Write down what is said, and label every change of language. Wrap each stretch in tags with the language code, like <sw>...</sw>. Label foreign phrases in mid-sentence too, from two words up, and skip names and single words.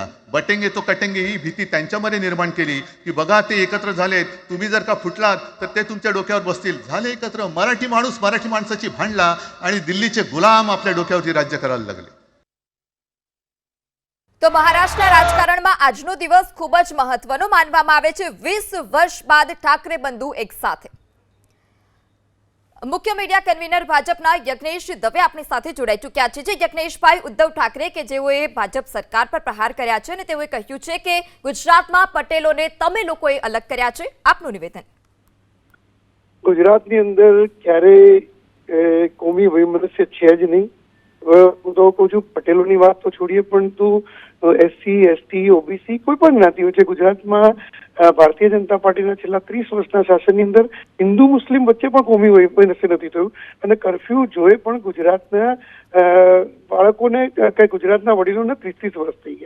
<hi>बटेंगे तो कटेंगे</hi> <mr>ही भीती त्यांच्यामध्ये निर्माण केली की बघा ते एकत्र झालेत, तुम्ही जर का फुटलात तर ते तुमच्या डोक्यावर बसतील। झाले एकत्र, मराठी माणूस मराठी माणसाची भांडला आणि दिल्लीचे गुलाम आपल्या डोक्यावरती राज्य करायला लागले।</mr> <gu>તો મહારાષ્ટ્ર રાજકારણ મેં આજનો દિવસ ખૂબ જ મહત્વનો માનવામાં આવે છે। 20 વર્ષ બાદ ઠાકરે બંધુ એક સાથે। મુખ્ય</gu> <en>media convener</en> <gu>ભાજપના યજ્ઞેશ દવે આપની સાથે જોડાઈ ચૂક્યા છે। જે યજ્ઞેશ ભાઈ, ઉદ્ધવ ઠાકરે કે જેઓએ ભાજપ સરકાર પર પ્રહાર કર્યા છે અને તેઓએ કહ્યું છે કે ગુજરાતમાં પટેલોને તમે લોકોએ અલગ કર્યા છે। આપનું નિવેદન। ગુજરાતની અંદર ક્યારે કોમી વૈમનસ્ય છે જ નહીં। હું તો કહું છું, પટેલોની વાત તો છોડીએ, પરંતુ એસસી, એસટી, ઓબીસી કોઈ પણ જ્ઞાતિઓ છે ગુજરાતમાં ભારતીય જનતા પાર્ટીના છેલ્લા 30 વર્ષના શાસનની અંદર હિન્દુ મુસ્લિમ વચ્ચે પણ કોમી વૈમનસ્ય નથી થયું અને કર્ફ્યુ જોએ પણ ગુજરાતના બાળકોને કે ગુજરાતના વડીલોને 30 વર્ષ થઈ ગયા।</gu>